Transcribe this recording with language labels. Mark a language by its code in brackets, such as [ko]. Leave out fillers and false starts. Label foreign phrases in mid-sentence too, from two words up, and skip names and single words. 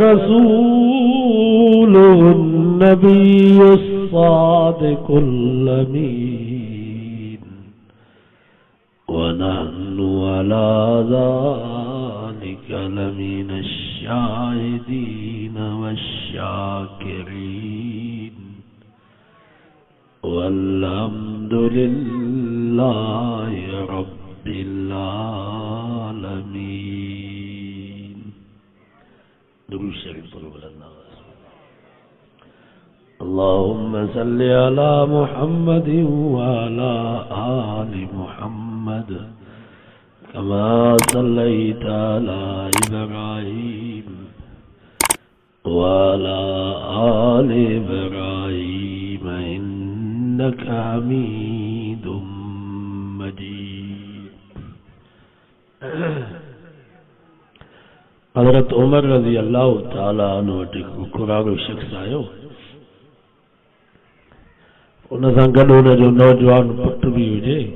[ar] رسوله النبي الصادق الأمين ونحن على ذلك لمن الشاهدين والشاكرين والحمد لله رب العالمين. [sd] दुरूद शरीफ पढ़ो [ar] اللهم صل على محمد وعلى آل محمد كما صليت على إبراهيم وعلى آل إبراهيم إنك حميد مجيد. [sd] हज़रत उमर [ar] رضي الله تعالى عنه [sd] वटि कुरारो शख्स आयो। उन सां गॾु उन जो नौजवान पुट भी हुजे।